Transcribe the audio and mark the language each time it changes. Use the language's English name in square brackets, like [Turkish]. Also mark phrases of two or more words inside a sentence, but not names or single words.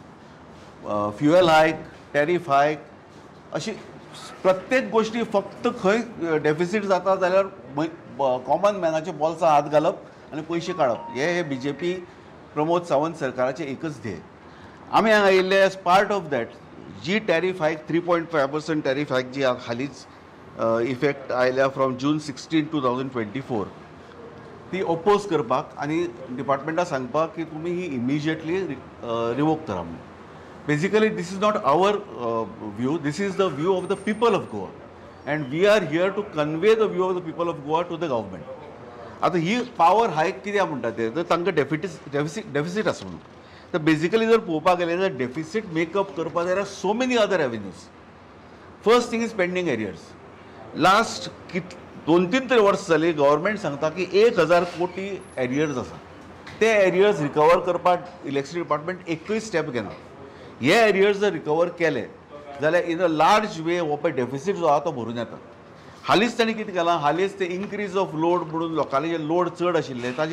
[Konkani] आसा [English] fuel hike tariff hike [Konkani] अशी प्रत्येक गोष्टी फक्त खंय डेफिसीट जाता जाल्यार [English] common manachya [Konkani] बॉल्सां हात घालप आनी पयशे काडप हे BJP प्रमोद सावंत सरकाराचें एकच ध्येय आमी हांगा आयिल्ले [English] as part of that [Konkani] जी [English] tariff hike 3.5% tariff hike [Konkani] जी हालींच इफेक्ट आयल्या [English] from June 16, 2024 [Konkani] ती ओपोज करपाक आनी डिपार्टमेंटाक सांगपाक की तुमी ही [English] immediately revoke [Konkani] करा म्हणून [English] basically this is not our view this is the view of the people of Goa and we are here to convey the view of the people of Goa to the government [Konkani] आतां ही [English] power hike [Konkani] कित्याक म्हणटा ते तर तांकां डेफिसीट आसा म्हणून तर बेसिकली जर पळोवपाक गेले जाल्यार [English] deficit makeup [Konkani] करपाक [English] there are so many other avenues first thing is pending arrears last [Konkani] 2-3 तरी वर्स जाली गव्हर्मेंट सांगता की 1,000 कोटी एरियर्स आसा ते एरियर्स रिकवर करपाक [English] electricity department [Konkani] एकूय स्टेप घेना हे एरियर्स जर रिकवर केले जाल्यार [English] in a large way [Konkani] हो पळय डेफिसीट जो आसा तो भरून येता हालींच तांणी कितें केलां हालींच ते [English] increase of load [Konkani] म्हणून लोकांले जे लोड चड आशिल्ले ताजे